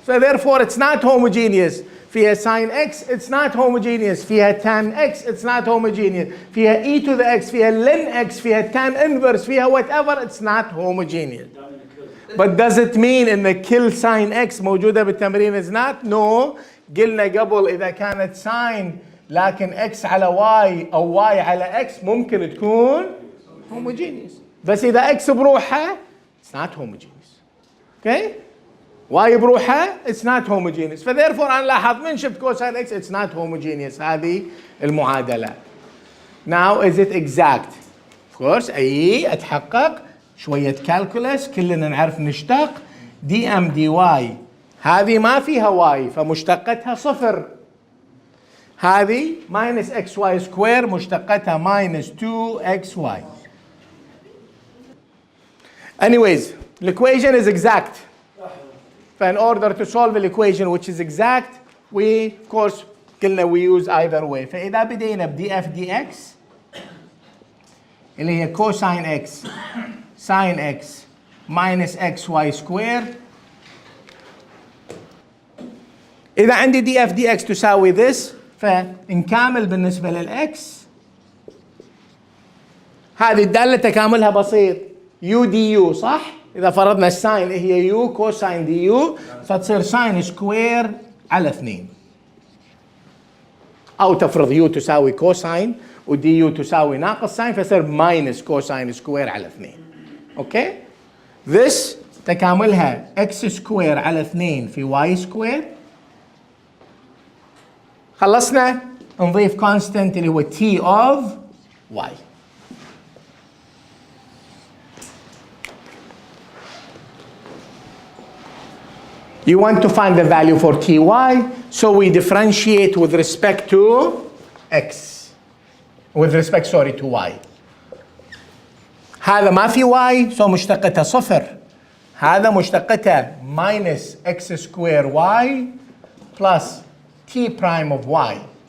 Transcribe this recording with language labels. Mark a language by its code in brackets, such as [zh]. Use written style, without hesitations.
[en] So therefore it's not homogeneous. فيها sin x, it's not homogeneous. فيها tan x, it's not homogeneous. فيها e to the x, فيها ln x, فيها tan inverse, فيها whatever, it's not homogeneous. But does it mean [ar] ان كل [en] sin x [ar] موجودة بالتمرين [en] is not? No. [ar] قلنا قبل إذا كانت sin لكن x على y أو y على x ممكن تكون homogeneous. بس إذا x بروحها [en] it's not homogeneous. [ar] Okay? [en] y بروحها it's not homogeneous. therefore [ar] أنا لاحظ من شفت [en] cosine x it's not homogeneous. [ar] هذه المعادلة. [en] Now is it exact? [ar] Of course أي أتحقق شوية calculus كلنا نعرف نشتق dm dy هذه ما فيها y فمشتقتها صفر. هذه minus xy square مشتقتها minus 2xy. [en] Anyways, the equation is exact. In order to solve the equation which is exact, we of course [ar] قلنا [en] we use either way. [ar] فإذا بدينا ب df dx اللي هي cosine x sin x minus xy square. إذا عندي df dx تساوي this فنكامل بالنسبة للx. هذه الدالة تكاملها بسيط u du صح؟ إذا فرضنا الساين هي u كوساين دي u فتصير ساين سكوير على 2. أو تفرض u تساوي كوساين ودي u تساوي ناقص ساين فتصير ماينس كوساين سكوير على 2. أوكي؟ this تكاملها x سكوير على 2 في y سكوير. خلصنا نضيف كونستنت اللي هو t of y. [en] You want to find the value for ty, so we differentiate with respect to x. With respect, sorry, to y. [ar] هذا ما في y, so مشتقتها صفر. هذا مشتقتها minus x square y plus t prime of y.